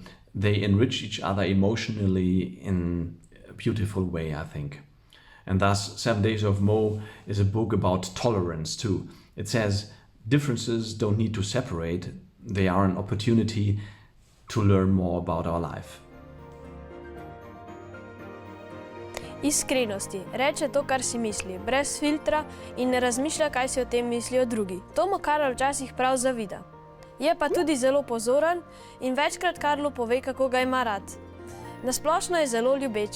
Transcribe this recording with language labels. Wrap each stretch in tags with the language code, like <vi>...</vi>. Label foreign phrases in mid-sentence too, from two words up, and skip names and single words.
<en>They enrich each other emotionally in a beautiful way, I think. And thus, 7 Days of Mo is a book about tolerance too. It says differences don't need to separate. They are an opportunity to learn more about our life.</en> <sl>Iskrenosti. Reče to, kar si misli, brez filtra in ne razmišlja, kaj si o tem mislijo drugi. To mu Karel včasih prav zavida. Je pa tudi zelo pozoren in večkrat Karlu pove, kako ga ima rad. Nasplošno je zelo ljubeč.</sl>